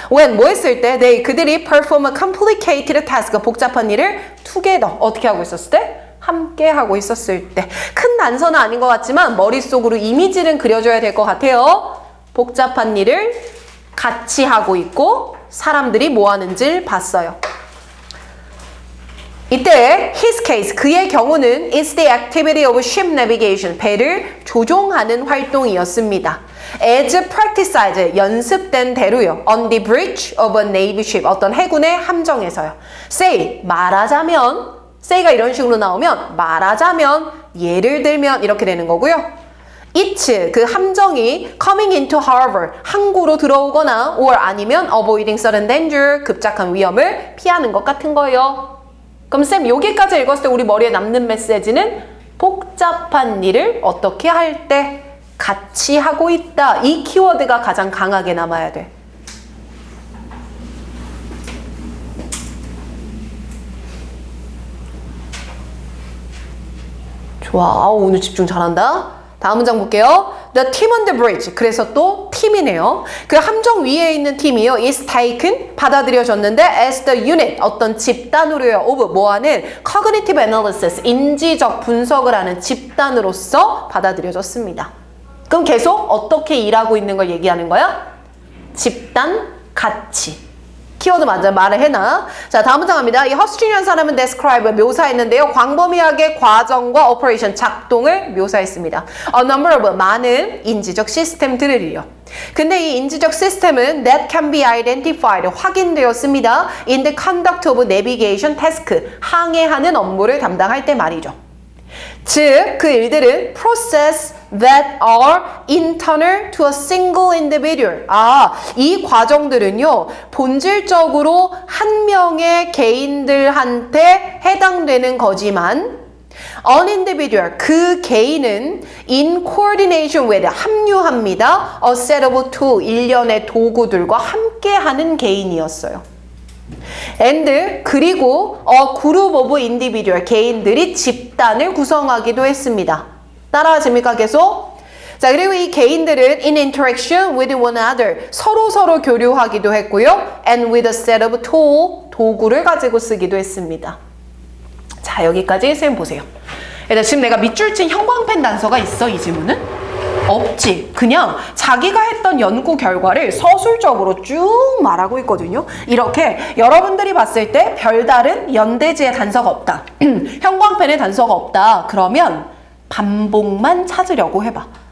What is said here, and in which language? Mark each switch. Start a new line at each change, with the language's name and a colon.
Korean: When 뭐 했을 때 그들이
English: perform a complicated task
Korean: 복잡한 일을 together 어떻게 하고 있었을 때? 함께 하고 있었을 때. 큰 단서는 아닌 것 같지만 머릿속으로 이미지는 그려줘야 될 것 같아요. 복잡한 일을 같이 하고 있고 사람들이 뭐 하는지를 봤어요.
English: 이때 his case,
Korean: 그의 경우는
English: is the activity of ship navigation,
Korean: 배를 조종하는 활동이었습니다.
English: as practiced,
Korean: 연습된 대로요.
English: on the bridge of a navy ship,
Korean: 어떤 해군의 함정에서요. say, 말하자면, say가 이런 식으로 나오면 말하자면, 예를 들면 이렇게 되는 거고요. It, 그 함정이
English: coming into harbor,
Korean: 항구로 들어오거나 or 아니면
English: avoiding sudden danger,
Korean: 급작한 위험을 피하는 것 같은 거예요. 그럼 쌤 여기까지 읽었을 때 우리 머리에 남는 메시지는 복잡한 일을 어떻게 할 때 같이 하고 있다. 이 키워드가 가장 강하게 남아야 돼. 좋아. 오늘 집중 잘한다. 다음 문장 볼게요.
English: The team on the bridge.
Korean: 그래서 또 팀이네요. 그 함정 위에 있는 팀이요.
English: is taken.
Korean: 받아들여졌는데
English: as the unit.
Korean: 어떤 집단으로요.
English: of
Korean: 뭐하는
English: cognitive analysis.
Korean: 인지적 분석을 하는 집단으로서 받아들여졌습니다. 그럼 계속 어떻게 일하고 있는 걸 얘기하는 거야? 집단, 같이. 키워드 맞아 말을 해놔. 자, 다음 문장 갑니다. 이 허스트리라는 사람은 describe 묘사했는데요. 광범위하게 과정과 operation 작동을 묘사했습니다.
English: A number of
Korean: 많은 인지적 시스템들을요. 근데 이 인지적 시스템은
English: that can be identified
Korean: 확인되었습니다.
English: in the conduct of navigation task
Korean: 항해하는 업무를 담당할 때 말이죠. 즉, 그 일들은
English: process that are internal to a single individual.
Korean: 이 과정들은요, 본질적으로 한 명의 개인들한테 해당되는 거지만, an individual, 그 개인은
English: in coordination with,
Korean: 합류합니다.
English: a set of two,
Korean: 일련의 도구들과 함께하는 개인이었어요. and 그리고
English: a group of individual
Korean: 개인들이 집단을 구성하기도 했습니다. 따라하십니까 계속? 자, 그리고 이 개인들은
English: in interaction with one another
Korean: 서로 교류하기도 했고요.
English: and with a set of tool
Korean: 도구를 가지고 쓰기도 했습니다. 자, 여기까지 쌤 보세요. 일단 지금 내가 밑줄 친 형광펜 단서가 있어 이 지문은? 없지. 그냥 자기가 했던 연구 결과를 서술적으로 쭉 말하고 있거든요. 이렇게 여러분들이 봤을 때 별다른 연대지의 단서가 없다. 형광펜의 단서가 없다. 그러면 반복만 찾으려고 해봐.